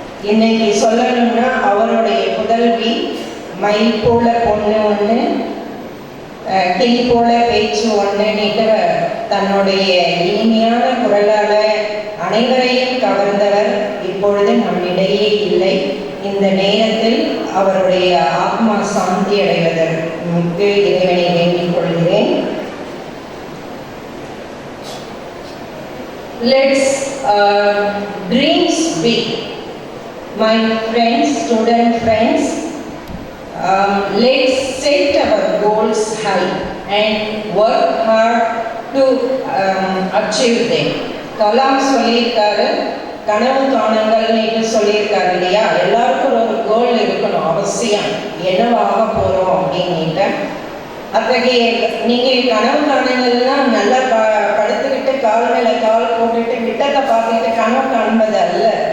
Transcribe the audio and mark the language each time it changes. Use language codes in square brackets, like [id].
[ta] இன்னைக்கு சொல்லணும்னா அவருடைய புதல்வி மயில் போல பொண்ணு ஒன்று, கிளி போல பேச்சு ஒன்றுன்னுட்டு தன்னுடைய இனிமையான குரலால அனைவரையும் கவர்ந்தவர் இப்பொழுது நம்மிடையே இல்லை. இந்த நேரத்தில் அவருடைய ஆத்மா சாந்தி அடைவதற்கு இறைவனை வேண்டிக் கொள்கிறேன். [en] Let's dreams big, my friends, student friends. Let's set our goals high and work hard to achieve them. [ta] Kalam சொல்லியிருக்காரு, கனவு காணுங்கள்னு சொல்லியிருக்காரு இல்லையா? எல்லாருக்கும் ஒரு கோல் இருக்கணும் அவசியம், என்னவாக போகிறோம் அப்படின்ட்டு. அத்தகைய நீங்கள் கனவு காணுங்கள்னா நல்லா படுத்துக்கிட்டு கால் மேலே கால் போட்டுட்டு விட்டத்தை பார்த்துக்கிட்டு கனவு காண்பது அல்ல.